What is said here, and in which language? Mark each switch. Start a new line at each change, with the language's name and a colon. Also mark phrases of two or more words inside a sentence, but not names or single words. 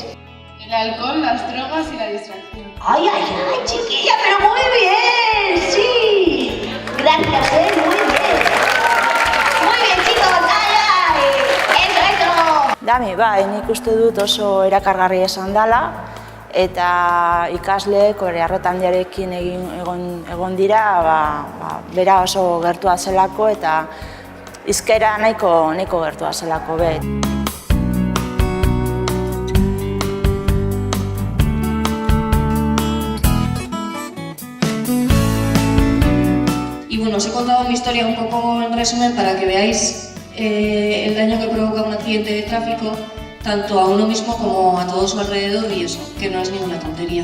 Spanish: El alcohol, las drogas y la distracción. ¡Ay, ay, ay, chiquilla, pero muy bien! ¡Sí! Gracias, muy bien. Muy bien, chicos, ¡ay, ay! ¡Eso! Dami,
Basque: nik uste dut oso erakargarria esan dela eta ikasleek hori arreta handiarekin egon dira, bera oso gertua zelako eta hizkera nahiko gertua zelako be.
Spanish: Y bueno, os he contado mi historia un poco en resumen para que veáis el daño que provoca un accidente de tráfico tanto a uno mismo como a todo su alrededor y eso, que no es ninguna tontería.